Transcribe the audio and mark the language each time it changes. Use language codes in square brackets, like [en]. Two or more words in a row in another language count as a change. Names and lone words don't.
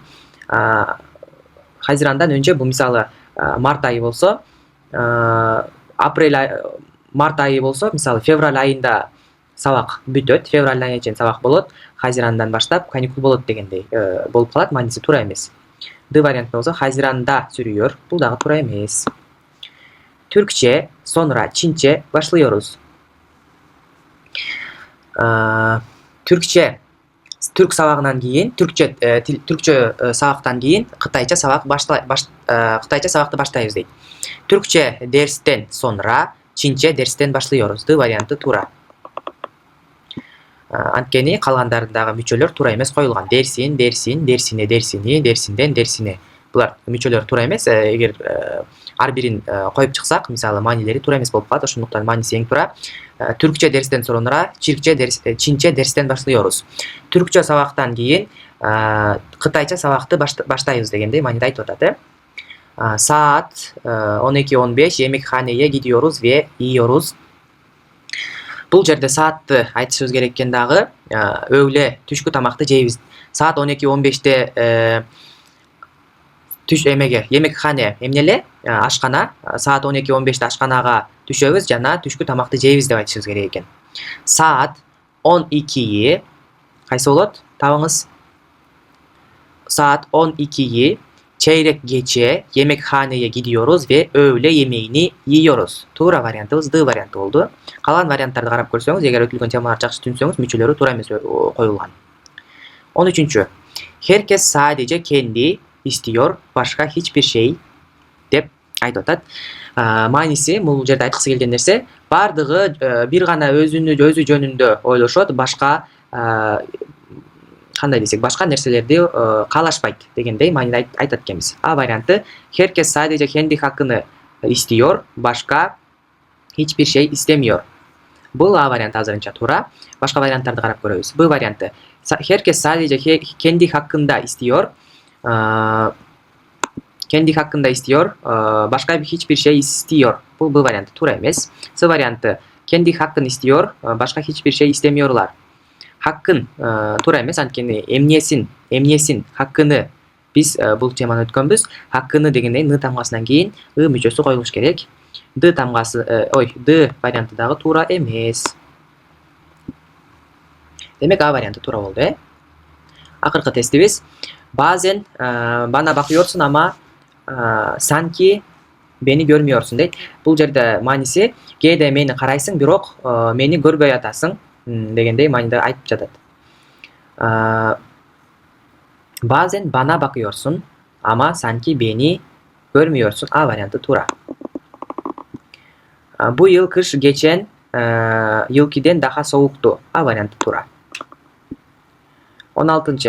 [tr] Haziran'dan önce [ky] бул мисалы март айы болсо, март айы болсо, мисалы февраль айында сабак бүтөт, февраль айына чейин сабак болот, Хазирандан баштап каникул болот дегендей болуп калат, мааниси туура эмес. Д варианты болсо Хазиранда сүрүyor, бул дагы туура эмес. [tr] Türkçe, sonra Çince başlıyoruz. [ky] Türkçe, Türk сабагынан кийин, түркчө сабактан кийин кытайча сабакты баштайбыз дейт. [tr] Türkçe dersten sonra Çince dersten başlıyoruz. [ky] Д варианты туура. Анткени калгандарындагы мүчөлөр туура эмес коюлган. [tr] Dersin, dersin, dersine, dersini, dersinden, dersine. [ky] Булар мүчөлөр туура эмес. Эгер ар бирин коюп чыксак, мисалы маанилери туура эмес болуп калат. Ошондуктан мааниси эң туура. [tr] Türkçe dersten sonra, Çince dersten [ky] баштайбыз. Түркчө сабактан кийин кытайча сабакты баштайбыз дегендей мааниде айтып атат. [tr] Saat 12:15 yemekhaneye gidiyoruz ve yiyoruz. [ky] Бул жерде саатты айтышыбыз керек экен дагы. Өглө түшкү тамакты жейбиз. Saat 12:15-те түш эмеге yemekхане эмнеле? Ашкана. Saat 12:15-те ашканага түшөбүз жана түшкү тамакты жейбиз деп айтышыбыз керек экен. Saat 12'yi кайсы болот? Табыңыз. [tr] Saat 12'yi çeyrek geçe yemekhaneye gidiyoruz ve öğle yemeğini yiyoruz. [ky] Туура вариантыбыз D варианты болду. Калган варианттарды карап көрсөңүз, эгер өтүлгөн темаларды жакшы түшүнсөңүз, мүчөлөрү туура эмес коюлган. 13. [tr] Herkes sadece kendi istiyor, başka hiçbir şey [ky] деп айтып атат. Мааниси бул жерде айткысы келген нерсе, бардыгы бир гана өзү жөнүндө ойлошот, башка кандай десек, башка нерселерди каалашпайт дегендей мааниде айтат экенбиз. А варианты [tr] herkes sadece kendi hakkını istiyor, başka hiçbir şey istemiyor. [ky] Бул А варианты азырынча туура. Башка варианттарды карап көрөбүз. Б варианты [tr] herkes sadece kendi hakkında istiyor. Kendi hakkında istiyor, başka hiçbir şey istiyor. Bu B [ky] варианты туура эмес. С варианты [tr] kendi hakkını istiyor, başka hiçbir şey istemiyorlar. [ky] Hakkın туура эмес, анткени эмнесин, hakkını биз бул теманы өткөнбүз. Hakkını дегенден ны тамгасынан кийин ы мүчөсү коюлуш керек. D тамгасы, D варианты дагы туура эмес. Демек А варианты туура болду, Акыркы тестибиз. [tr] Bazen bana bakıyorsun ama sanki beni görmüyorsun дейт. [ky] Бул жерде мааниси кээде мени карайсың, бирок мени көрбөй атасың дегендей мааниде айтып жатат. [tr] Bazen bana bakıyorsun ama sanki beni görmüyorsun. [ky] A variantı tуура. [tr] Bu yıl kış geçen yılkiden daha soğuktu. [ky] A variantı tуура. 16.